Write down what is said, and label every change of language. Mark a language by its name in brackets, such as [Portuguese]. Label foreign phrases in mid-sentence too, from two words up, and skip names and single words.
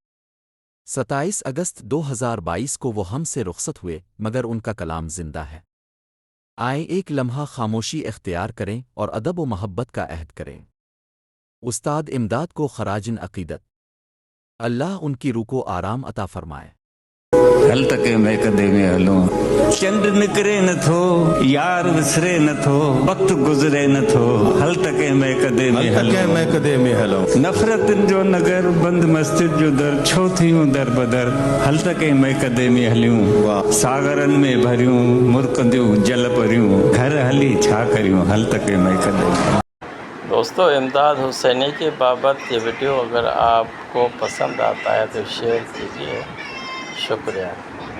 [Urdu] 27 اگست 2022 کو وہ ہم سے رخصت ہوئے، مگر ان کا کلام زندہ ہے۔ آئے ایک لمحہ خاموشی اختیار کریں اور ادب و محبت کا عہد کریں۔ استاد امداد کو خراج عقیدت۔ اللہ ان کی روح کو آرام عطا فرمائے۔ [Sindhi] हल तके मैं कदे में हलूं, चंड निकरे न थो, यार विसरे न थो, वक्त गुजरे न थो, हल तके मैं कदे में हलूं, नफ़रतन जो नगर, बंद मस्जिद जो दर, छो थियूं दर बदर, हल तके मैं कदे में हलियूं, सागरन में भरियूं, मुरकंदियूं जल परियूं, घर हली छा करियूं, हल तके मैं कदे में। [Urdu] دوستو، امداد حسینی کی بابت یہ ویڈیو اگر آپ کو پسند آتا ہے تو شیئر کیجیے۔ شکریہ۔